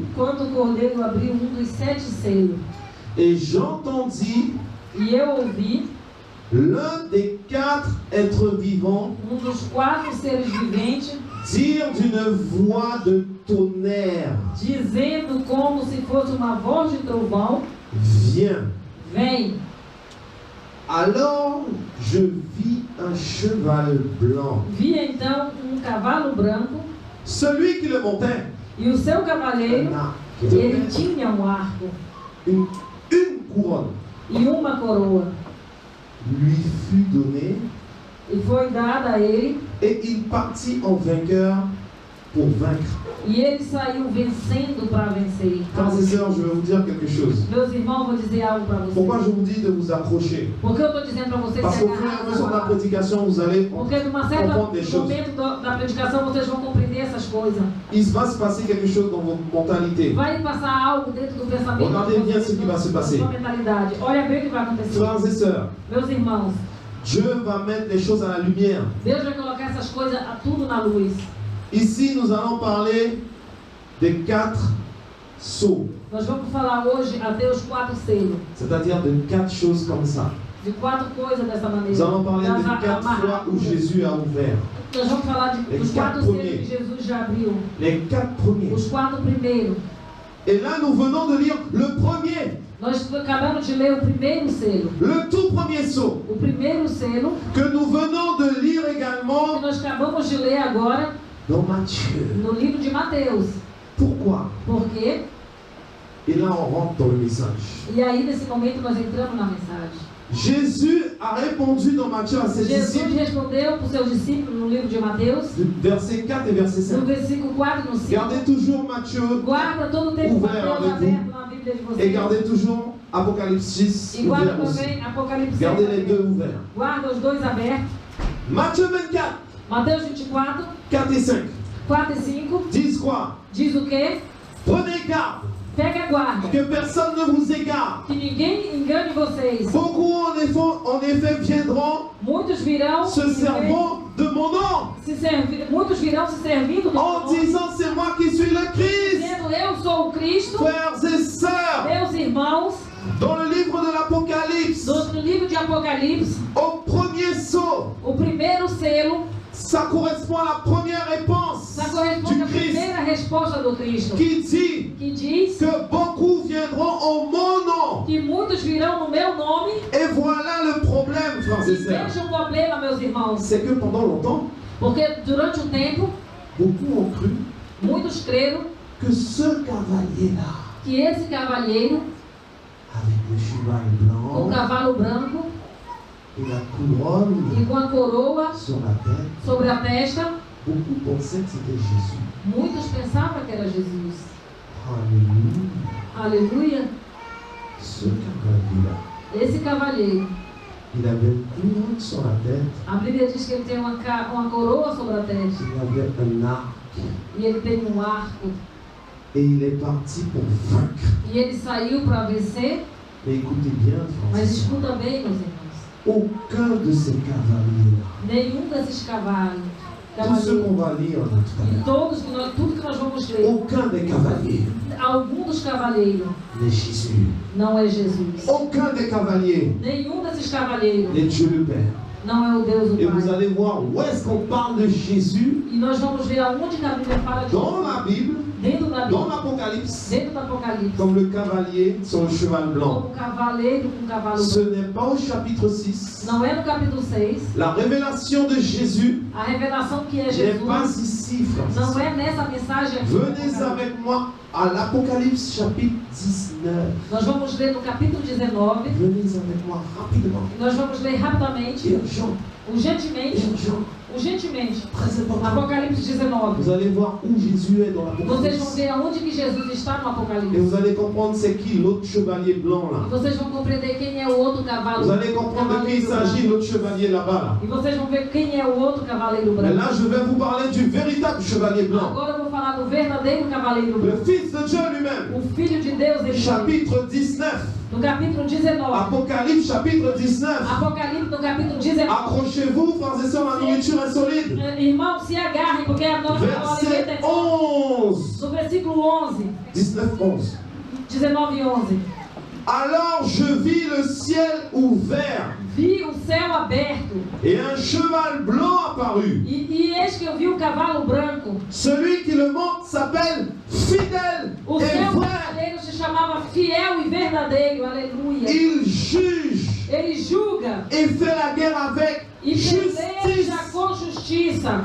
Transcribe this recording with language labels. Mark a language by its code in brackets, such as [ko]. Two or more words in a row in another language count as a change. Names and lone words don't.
[pt] quando o cordeiro abriu dos 7 selos. [fr] Et j'entendis [pt] E eu ouvi [fr] l'un des 4 êtres vivants [pt] dos 4 seres viventes [fr] dire d'une voix de tonnerre: [pt] dizendo como se fosse uma voz de trovão: [fr] Viens. [pt] vem. [fr] Alors je vis un cheval blanc. [pt] Vi então cavalo branco [fr] Celui qui le montait, [pt] e o seu cavaleiro, ele tinha arco [fr] une couronne [pt] e uma coroa. [fr] lui fut donnée [pt] E foi dada a ele, [fr] et il partit en vainqueur pour vaincre. [pt] e ele saiu vencendo para vencer. [fr] Frères et sœurs, je vais vous dire quelque chose. [pt] Meus irmãos, vou dizer algo para [fr] Pourquoi [pt] vocês. [fr] je vous dis de vous accrocher? [pt] Por que eu estou dizendo para vocês [fr] Parce [pt] se [fr] qu'au fur et à [pt] agarrar [fr] mesure de la [pt] nessa palavra? [fr] prédication, vous allez [pt] Porque numa certa [fr] comprendre des choses. [pt] momento da predicação vocês vão compreender essas coisas. [fr] Il va se passer quelque chose dans votre mentalité. [pt] Vai passar algo dentro do pensamento [fr] Regardez [pt] de [fr] bien [pt] vocês, [fr] ce qui va se passer. [pt] da sua mentalidade. Olha bem o que vai acontecer. [fr] Frères et sœurs, [pt] Meus irmãos, [fr] Dieu va mettre les choses à la lumière. [pt] Deus vai colocar essas coisas tudo na luz. [fr] Ici, nous allons parler des 4 sceaux, [pt] Nós vamos falar hoje até os 4 selos. [fr] c'est-à-dire de 4 choses comme ça. [pt] De 4 coisas dessa maneira. [fr] Nous allons parler [pt] Das [fr] de 4 fois où [pt] amarraduras. [fr] Jésus a ouvert. [pt] Nós vamos falar [fr] Les [pt] dos 4 [fr] quatre [pt] selos [fr] premiers. [pt] que Jesus já abriu. [fr] Les 4 premiers. [pt] Os 4 primeiros. [fr] Et là, nous venons de lire le premier, [pt] Nós acabamos de ler o primeiro selo. [fr] le tout premier sceau, [pt] O primeiro selo [fr] que nous venons de lire [pt] que [fr] également [pt] nós acabamos de ler agora [fr] dans Matthieu. [pt] no livro de Mateus. [fr] Pourquoi? [pt] Por quê? [fr] Et là, on rentre dans le message. [pt] E aí, nesse momento, nós entramos na mensagem. [fr] Jésus a répondu dans Matthieu à ses [pt] Jesus [fr] disciples, [pt] respondeu para os seus discípulos no livro de Mateus, [fr] verset 4 et verset 5. [pt] no versículo 4 e no 5. [fr] Gardez toujours Matthieu [pt] Guarda todo o tempo [fr] Ouvert [pt] Mateus [fr] avec [pt] aberto na Bíblia de [fr] et [pt] vocês. [fr] gardez toujours Apocalypse 6 [pt] E guarda [fr] ouvert aussi. [pt] também Apocalipse 6. [fr] Gardez les deux [pt] aberto. [fr] ouverts. [pt] Guarda os dois abertos. [fr] Matthieu 24, [pt] Mateus 24, [fr] 4 et 5 [pt] 4 e 5. [fr] disent quoi? [pt] Diz o quê? [fr] Prenez garde [pt] Pega a guarda. [fr] que personne ne vous égare. [pt] Que ninguém engane vocês. [fr] Beaucoup en effet viendront [pt] Muitos virão [fr] se servant de mon nom [pt] muitos virão se servindo do [fr] en [pt] meu nome, [fr] disant c'est moi qui suis le Christ. [pt] dizendo eu sou o Cristo. [fr] Frères et sœurs, [pt] Meus irmãos, [fr] dans le livre de l'Apocalypse, [pt] no livro de Apocalipse, [fr] au premier sceau, [pt] o primeiro selo, [fr] Ça correspond à la première réponse [pt] Ça corresponde [fr] du [pt] à [fr] Christ [pt] primeira resposta do Cristo, [fr] qui dit [pt] que diz [fr] que beaucoup viendront en mon nom. [pt] que muitos virão no meu nome. [fr] Et voilà le problème, frères [pt] E [fr] et sœurs. [pt] veja o problema, meus irmãos, [fr] C'est que pendant longtemps, [pt] porque durante um tempo, [fr] beaucoup ont cru [pt] muitos creram [fr] que ce cavalier-là, [pt] que esse cavalheiro, [fr] avec le cheval [pt] com o [fr] blanc [pt] cavalo branco [fr] et la couronne [pt] e com a coroa [fr] sur la tête, [pt] sobre a testa, [fr] beaucoup pensaient que c'était Jésus. [pt] muitos pensavam que era Jesus. [fr] Alléluia. [pt] Aleluia! [fr] Ce cavalier-là, [pt] Esse cavalheiro, [fr] il avait une couronne sur la tête, [pt] a Bíblia diz que ele tem uma coroa sobre a testa [fr] il avait un arc [pt] e ele tem um arco [fr] et il est parti pour vaincre. [pt] e ele saiu para vencer. [fr] Mais écoutez bien, [pt] Mas [fr] frères, [pt] escuta bem, meus irmãos, [fr] aucun de ces cavaliers-là, [pt] nenhum desses cavalos, [fr] tous ceux qu'on va lire là tout à [pt] e [fr] l'heure, [pt] todos que nós, tudo que nós vamos ler, [fr] aucun des cavaliers [pt] algum dos cavaleiros [fr] n'est Jésus. [pt] não é Jesus. [fr] Aucun des cavaliers [pt] Nenhum desses cavaleiros [fr] n'est Dieu le Père. [pt] não é o Deus [fr] Et [pt] do [fr] vous [pt] Pai. [fr] allez voir où est-ce qu'on parle de Jésus [pt] E nós vamos ver aonde que a Bíblia fala de [fr] dans la Bible, [pt] dentro da [fr] dans [pt] Bíblia, [fr] l'Apocalypse, [pt] dentro do Apocalipse, [fr] comme le cavalier sur le cheval blanc. [pt] como cavaleiro com cavalo [fr] Ce [pt] branco. [fr] n'est pas au chapitre 6. [pt] Não é no capítulo 6, [fr] La révélation de Jésus [pt] a revelação que é [fr] n'est pas [pt] Jesus, [fr] ici, frères. [pt] não é nessa mensagem aqui. [fr] Venez avec moi à l'Apocalypse chapitre 19. [pt] Nós vamos ler no capítulo 19, [fr] Venez avec moi rapidement. [pt] nós vamos ler rapidamente, [fr] Urgent, [pt] urgentemente, [fr] urgent, très important. [pt] Apocalipse 19. [fr] Vous allez voir où Jésus est dans [pt] Vocês vão [fr] l'Apocalypse. [pt] ver aonde que Jesus está no [fr] Et [pt] Apocalipse. [fr] vous allez comprendre c'est qui l'autre chevalier blanc [pt] E [fr] là. [pt] vocês vão compreender quem é o outro cavalo. [fr] Vous allez comprendre de qui il s'agit, l'autre chevalier là-bas là. [pt] E vocês vão ver quem é o outro cavaleiro [fr] Mais [pt] branco. [fr] là, je vais vous parler du véritable chevalier blanc. [pt] Agora eu vou falar do verdadeiro cavaleiro [fr] Le [pt] branco. [fr] Fils de Dieu lui-même. [pt] O Filho de Deus, ele veio. [fr] Chapitre 19. [pt] No capítulo 19. [fr] Apocalypse chapitre 19. [pt] Apocalipse no capítulo 19. [fr] Accrochez-vous, frères et sœurs, la nourriture est solide. [pt] Irmãos, se agarrem, porque a nossa [fr] Verset 11. [pt] no versículo 11. [fr] 19, 11. [pt] 19:11. [fr] Alors je vis le ciel ouvert [pt] Vi o céu aberto [fr] et un cheval blanc apparut. [pt] e eis que eu vi o cavalo branco. [fr] Celui qui le monte s'appelle fidèle [pt] O [fr] et [pt] seu [fr] vrai. [pt] cavaleiro se chamava Fiel e Verdadeiro. Aleluia. [fr] Il juge [pt] Ele julga [fr] et fait la guerre avec [pt] e [fr] justice. [pt] peleja com justiça.